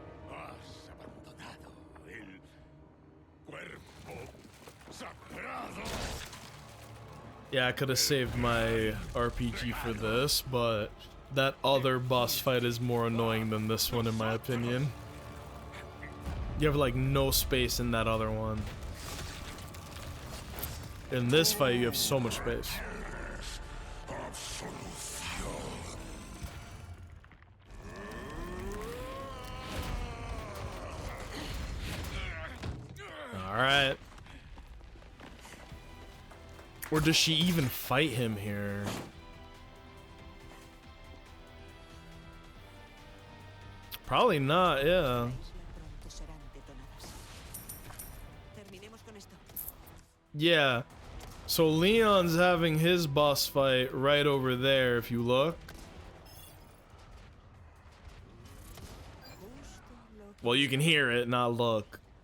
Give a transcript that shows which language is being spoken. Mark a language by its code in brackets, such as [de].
[es] Has abandonado el cuerpo sagrado. [en] Yeah, I could have saved my RPG for this, but that other boss fight is more annoying than this one, in my opinion. You have like no space in that other one. In this fight, you have so much space. Alright. Or does she even fight him here? Probably not, yeah. [es] Pronto serán detonadas. Terminemos con esto. [en] Yeah. So Leon's having his boss fight right over there, if you look. Well, you can hear it, not look.